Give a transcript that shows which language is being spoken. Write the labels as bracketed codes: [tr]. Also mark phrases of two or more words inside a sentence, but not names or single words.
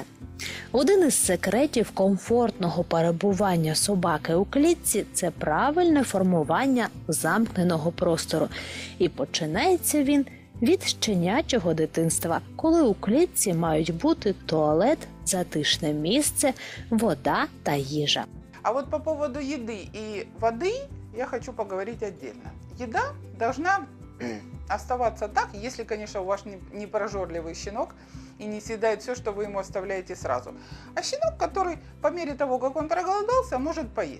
[uk] Один із секретів комфортного перебування собаки у клітці – це правильне формування замкненого простору. І починається він від щенячого дитинства, коли у клітці мають бути туалет, затишне місце, вода та їжа. [ru] А вот по поводу еды и воды я хочу поговорить отдельно. Еда должна оставаться так, если, конечно, у вас не прожорливый щенок и не съедает все, что вы ему оставляете сразу. А щенок, который по мере того, как он проголодался, может поесть.